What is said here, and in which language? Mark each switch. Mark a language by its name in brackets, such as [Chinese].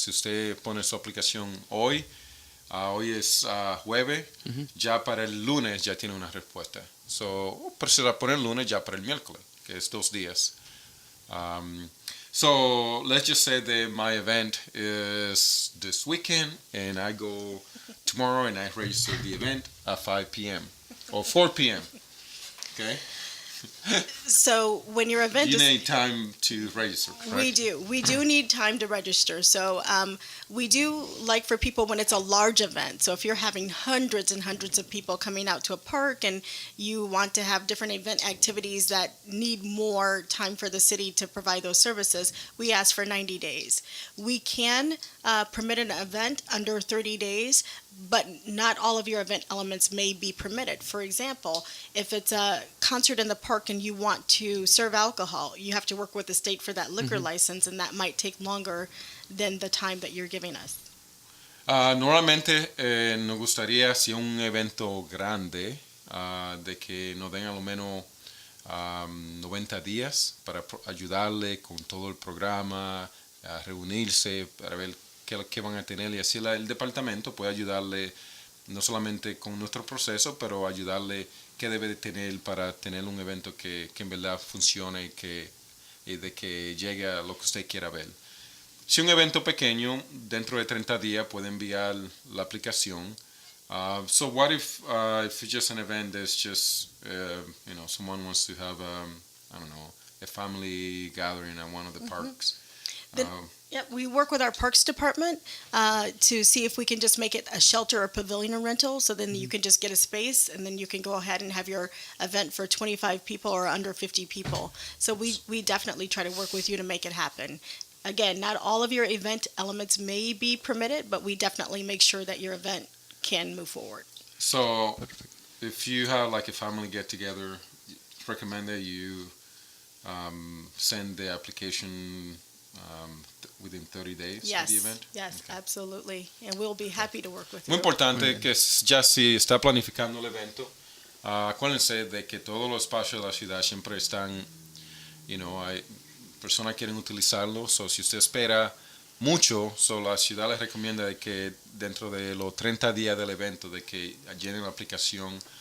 [Spanish] Si usted pone su aplicación hoy es jueves, ya para el lunes ya tiene una respuesta. So, pero si la pone el lunes, ya para el miércoles, que es 2 días. [English] So, let's just say that my event is this weekend, and I go tomorrow and I register the event at 5 p.m. or 4 p.m. Okay? So when your event You is need time to register, correct? We do need time to register. So we do like for people when it's a large event. So if you're having hundreds and hundreds of people coming out to a park and you want to have different event activities that need more time for the city to provide those services, we ask for 90 days. We can permit an event under 30 days, but not all of your event elements may be permitted. For example, if it's a concert in the park and you want to serve alcohol, you have to work with the state for that liquor license, and that might take longer than the time that you're giving us. [Spanish] Normalmente nos gustaría, si es un evento grande, de que nos den a lo menos 90 días para ayudarle con todo el programa, a reunirse para ver qué van a tener, y así el departamento puede ayudarle no solamente con nuestro proceso, pero ayudarle qué debe de tener para tener un evento que en verdad funcione y de que llegue a lo que usted quiera ver. Si un evento pequeño, dentro de 30 días puede enviar la aplicación. [English] So what if it's just an event that's just, someone wants to have, a family gathering at one of the parks? We work with our parks department to see if we can just make it a shelter or pavilion rental, so then you can just get a space and then you can go ahead and have your event for 25 people or under 50 people. So we definitely try to work with you to make it happen. Again, not all of your event elements may be permitted, but we definitely make sure that your event can move forward. So if you have like a family get together, recommend that you send the application within 30 days of the event? Yes, okay. Absolutely. And we'll be happy to work with [Spanish] Muy [English] you. [Spanish] importante que ya si está planificando el evento, acuérdense de que todos los espacios de la ciudad siempre están, hay personas que quieren utilizarlo, so si usted espera mucho, so la ciudad les recomienda de que dentro de los 30 días del evento, de que llenen la aplicación.